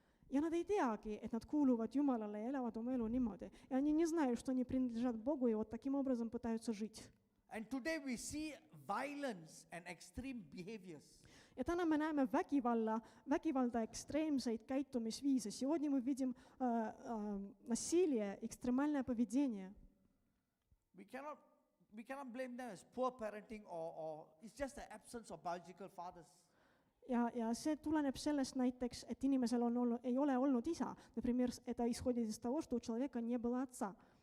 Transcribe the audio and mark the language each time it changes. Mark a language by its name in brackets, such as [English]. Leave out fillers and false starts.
[Estonian] Ja nad ei teagi, et nad kuuluvad Jumalale ja elavad oma elu niimoodi. Ja [Russian] они не знают, что они принадлежат Богу, и вот таким образом пытаются жить. [English] And today we see violence and extreme behaviors. [Estonian] Ja täna me näeme vägivalda экстремseid käitumisviise. [Russian] Сегодня мы видим насилие, экстремальное поведение. [English] We cannot blame them as poor parenting or it's just the absence of biological fathers. [Estonian] Ja see tuleneb sellest näiteks, et inimesel ei ole olnud isa. [Russian] Например, это исходит из того, что у человека не было отца.